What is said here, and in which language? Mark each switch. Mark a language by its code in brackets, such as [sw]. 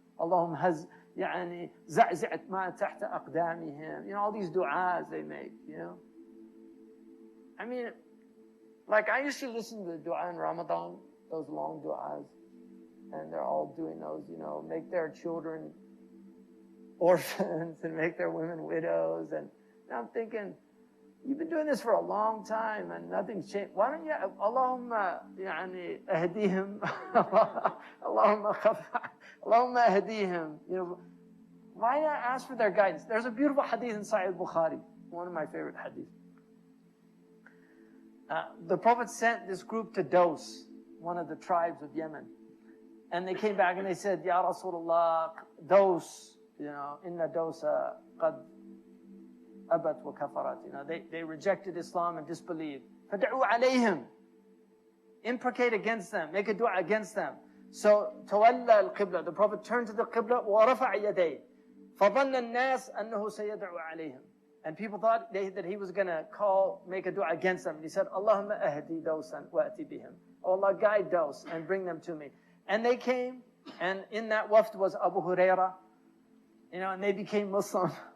[ar] اللهم يعني زعزعت ما تحت أقدامهم. [en] You know, all these du'as they make, you know. I mean, like I used to listen to the du'a in Ramadan, those long du'as, and they're all doing those, you know, make their children orphans and make their women widows. And I'm thinking, you've been doing this for a long time and nothing's changed. Why don't you, [ar] Allahumma يعني اهديهم, Allahumma اهديهم. [en] You know, why not ask for their guidance? There's a beautiful hadith in Sahih Bukhari, one of my favorite hadiths. The Prophet sent this group to Dos, one of the tribes of Yemen. And they came back and they said, Ya Rasulullah, Dos, you know, [ar] inna Dosa qad abat wa kafarat. [en] You know, they rejected Islam and disbelieved. [ar] Fad'u alayhim. [en] Imprecate against them. Make a dua against them. So, [ar] tawalla al-qibla. [en] The Prophet turned to the qibla, [ar] wa rafa'a yadayh. فظن الناس أنه سيدعو عليهم. [en] And people thought that he was going to make a dua against them. And he said, [ar] Allahumma ahdi Dawsan wa'ati bihim. [en] Oh Allah, guide Daws and bring them to me. And they came, and in that wafd was Abu Huraira, you know, and they became Muslim.